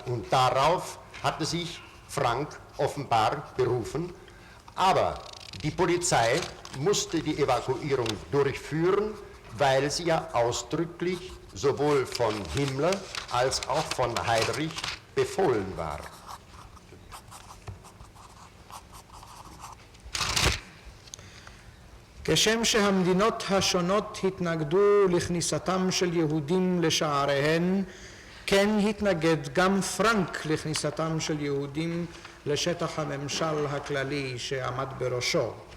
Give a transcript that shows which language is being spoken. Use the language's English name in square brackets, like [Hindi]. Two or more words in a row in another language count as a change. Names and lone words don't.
[German] Und darauf hatte sich Frank offenbar berufen. Aber die Polizei musste die Evakuierung durchführen, weil sie ja ausdrücklich sowohl von Himmler als auch von Heydrich befohlen war. [Hebrew] כשם שהמדינות השונות התנגדו לכניסתם של יהודים לשעריהן, כן התנגד גם פרנק לכניסתם של יהודים לשטח הממשל הכללי שעמד בראשו.